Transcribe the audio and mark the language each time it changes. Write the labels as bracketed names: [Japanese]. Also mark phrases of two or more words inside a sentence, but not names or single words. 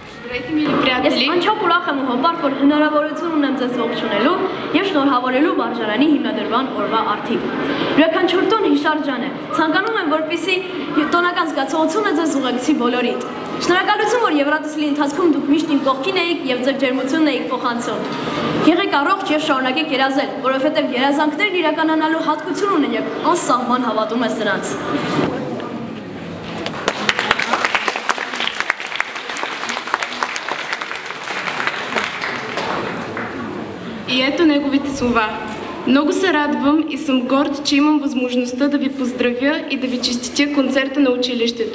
[Bulgarian] Здравейте, мили приятели! [Armenian] Ես անչափ ուրախ եմ ու հպարտ, որ հնարավորություն ունեմ ձեզ ողջունելու եւ շնորհավորելու վարժարանի հիմնադրման օրվա առթիվ։ Յուրաքանչյուր տոն հիշարժան է։ Ցանկանում եմ, որպեսզի տոնական զգացողությունը ձեզ ուղեկցի բոլորիդ։ Շնորհակալություն, որ Եվրատեսիլի ընթացքում դուք միշտ իմ կողքին էիք եւ ձեր ջերմությունն էիք փոխանցում։ Եղեք առողջ եւ շարունակեք երազել, որովհետեւ երազանքներն իրականանալու հատկություն ունեն եւ անսահման հավատում ես նրանց։ [Bulgarian] И ето неговите слова. Много се радвам и съм горд, че имам възможността да ви поздравя и да ви честитя концерта на училището.